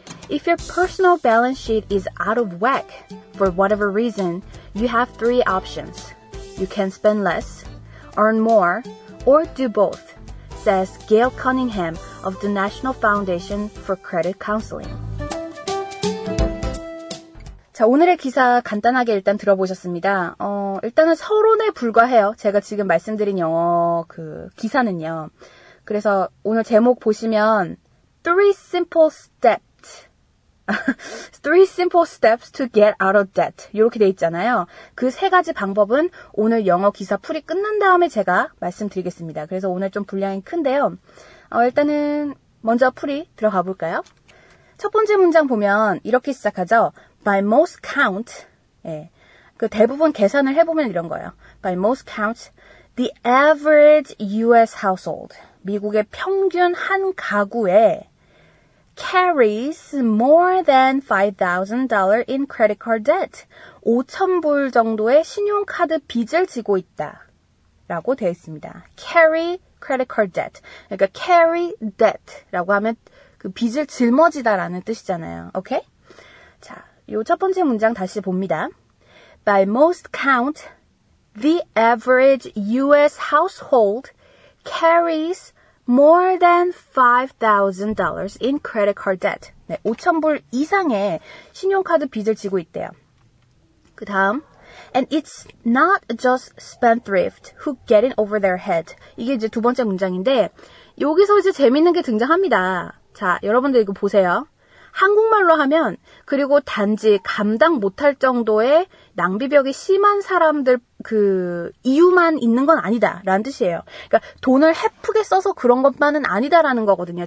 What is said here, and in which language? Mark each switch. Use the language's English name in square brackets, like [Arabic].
[English] If your personal balance sheet is out of whack for whatever reason, you have 3 options. You can spend less, earn more, or do both, says Gail Cunningham of the National Foundation for Credit Counseling. [Korean] 자, 오늘의 기사 간단하게 일단 들어보셨습니다. 일단은 서론에 불과해요. 제가 지금 말씀드린 영어 기사는요. 그래서 오늘 제목 보시면 [English] 3 simple steps 3 simple steps to get out of debt [Korean] 이렇게 돼 있잖아요. 그 3가지 방법은 오늘 영어 기사 풀이 끝난 다음에 제가 말씀드리겠습니다. 그래서 오늘 좀 분량이 큰데요. 일단은 먼저 풀이 들어가 볼까요? 첫 번째 문장 보면 이렇게 시작하죠. [English] By most count, [Korean] 예, 그 대부분 계산을 해보면 이런 거예요. [English] By most counts, the average U.S. household, [Korean] 미국의 평균 한 가구에 [English] carries more than $5,000 in credit card debt. [Korean] 5,000불 정도의 신용카드 빚을 지고 있다. 라고 되어 있습니다. [English] carry credit card debt. [Korean] 그러니까 carry debt 라고 하면 그 빚을 짊어지다라는 뜻이잖아요. 오케이? 자, 요 첫 번째 문장 다시 봅니다. [English] By most count, the average U.S. household carries more than $5,000 in credit card debt. [Korean] 네, 5,000불 이상의 신용카드 빚을 지고 있대요. 그 다음, [English] and it's not just spendthrift who get in over their head. [Korean] 이게 이제 두 번째 문장인데 여기서 이제 재밌는 게 등장합니다. 자, 여러분들 이거 보세요. 한국말로 하면 그리고 단지 감당 못할 정도의 낭비벽이 심한 사람들 그 이유만 있는 건 아니다 라는 뜻이에요. 그러니까 돈을 헤프게 써서 그런 것만은 아니다라는 거거든요.